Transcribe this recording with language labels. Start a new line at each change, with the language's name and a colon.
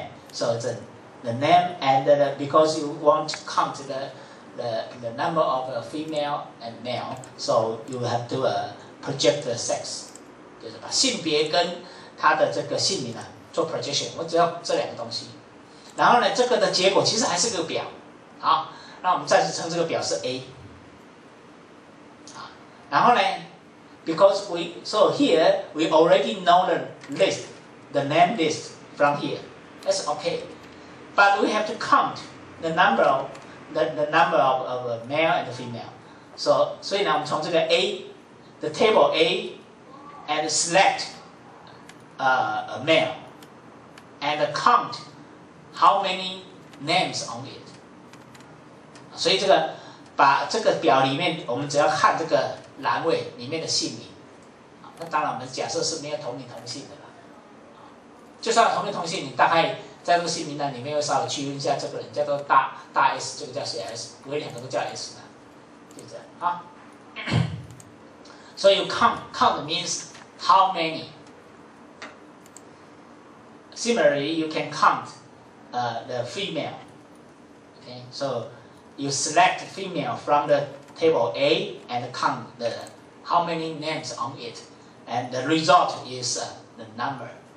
English: So it's the name, and because you want to count the number of female and male, so you have to project the sex，
Chinese: 就是把性别跟他的这个姓名做 projection， 我只要这两个东西。然后呢，这个的结果其实还是个表，好，那我们暂时称这个表是 A。然后呢
English: ，because so here we already know the name list from here, that's okay. But we have to count the number of male and female.
Chinese: 所以呢，我们从这个
English: the table A, and select a male, and count how many names on it.
Chinese: 所以把这个表里面，我们只要看这个栏位里面的姓名。那当然，我们假设是没有同名同姓的啦。就算有同名同姓，你大概在这个姓名栏里面会稍微区分一下，这个人叫做大 S， 这个叫小 S， 不会两个都叫 S 的，就这样啊。
English: So you count means how many. Similarly, you can count the female. Okay, so you select female from the table A and count how many names on it, and the result is the number.